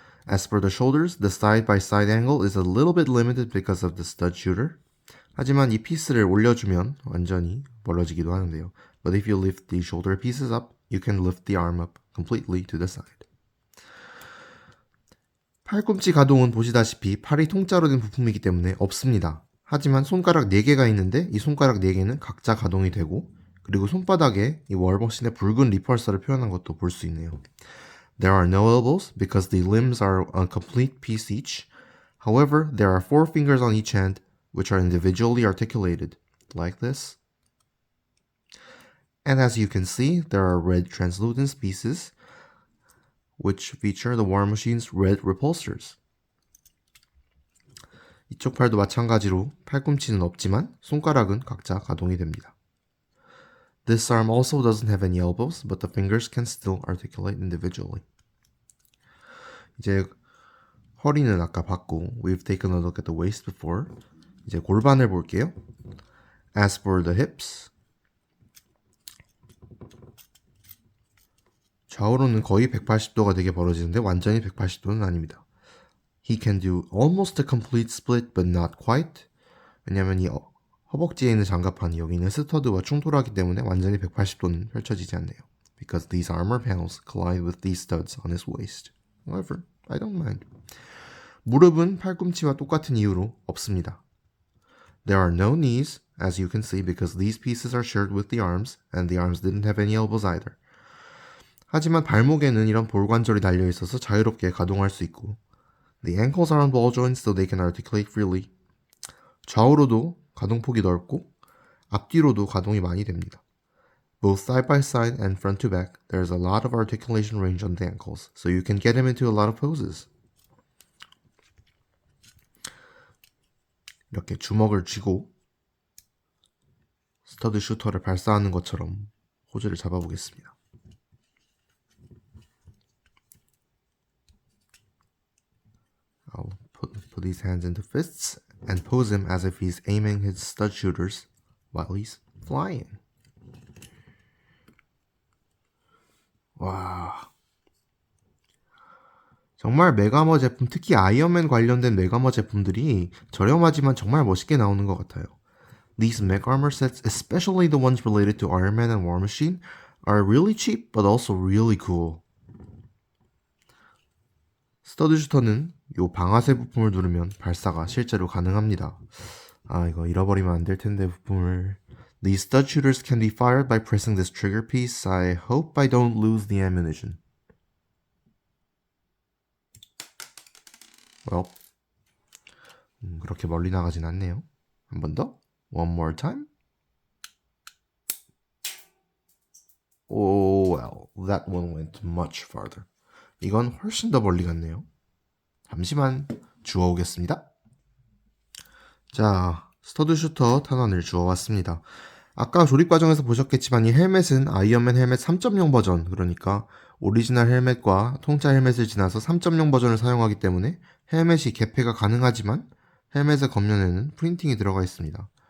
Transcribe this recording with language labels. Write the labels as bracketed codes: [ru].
[en] As for the shoulders, the side-by-side angle is a little bit limited because of the stud shooter. [ko] 하지만 이 피스를 올려주면 완전히 벌어지기도 하는데요. [en] But if you lift the shoulder pieces up, you can lift the arm up completely to the side. [ko] 팔꿈치 가동은 보시다시피 팔이 통짜로 된 부품이기 때문에 없습니다. 하지만 손가락 4개가 있는데 이 손가락 4개는 각자 가동이 되고 그리고 손바닥에 이 월머신의 붉은 리펄서를 표현한 것도 볼 수 있네요. [en] There are no elbows because the limbs are a complete piece each. However, there are 4 fingers on each hand, which are individually articulated, like this. And as you can see, there are red translucent pieces, which feature the War Machine's red repulsors. [ko] 이쪽 팔도 마찬가지로 팔꿈치는 없지만 손가락은 각자 가동이 됩니다. [en] This arm also doesn't have any elbows, but the fingers can still articulate individually. [ko] 이제 허리는 아까 봤고, [en] we've taken a look at the waist before. [ko] 이제 골반을 볼게요. [en] As for the hips, [ko] 좌우로는 거의 180도가 되게 벌어지는데 완전히 180도는 아닙니다. [en] He can do almost a complete split, but not quite. [ko] 왜냐면 이 허벅지에 있는 장갑판이 여기 있는 스터드와 충돌하기 때문에 완전히 180도는 펼쳐지지 않네요. [en] Because these armor panels collide with these studs on his waist. However, I don't mind. [ko] 무릎은 팔꿈치와 똑같은 이유로 없습니다. [en] There are no knees, as you can see, because these pieces are shared with the arms, and the arms didn't have any elbows either. [ko] 하지만 발목에는 이런 볼관절이 달려 있어서 자유롭게 가동할 수 있고, [en] the ankles are on ball joints so they can articulate freely. [ko] 좌우로도 가동폭이 넓고 앞뒤로도 가동이 많이 됩니다. [en] Both side by side and front to back, there's a lot of articulation range on the ankles, so you can get him into a lot of poses. [ko] 이렇게 주먹을 쥐고 스터드 슈터를 발사하는 것처럼 포즈를 잡아보겠습니다. [en] I'll put his hands into fists and pose him as if he's aiming his stud shooters while he's flying. [ko] 와, 정말 메가머 제품, 특히 아이언맨 관련된 메가머 제품들이 저렴하지만 정말 멋있게 나오는 것 같아요. [en] These mech armor sets, especially the ones related to Iron Man and War Machine, are really cheap but also really cool. [ko] 스터드 슈터는 요 방아쇠 부품을 누르면 발사가 실제로 가능합니다. 아, 이거 잃어버리면 안 될 텐데 부품을. [en] These stud shooters can be fired by pressing this trigger piece. I hope I don't lose the ammunition. [ko] Well, 그렇게 멀리 나가진 않네요. 한 번 더. [en] One more time. Oh, well, that one went much farther. [ko] 이건 훨씬 더 멀리 갔네요. 잠시만 주워오겠습니다. 자, 스터드 슈터 탄환을 주워왔습니다. 아까 조립 과정에서 보셨겠지만 이 헬멧은 아이언맨 헬멧 3.0 버전, 그러니까 오리지널 헬멧과 통짜 헬멧을 지나서 3.0 버전을 사용하기 때문에 헬멧이 개폐가 가능하지만 헬멧의 겉면에는 프린팅이 들어가 있습니다.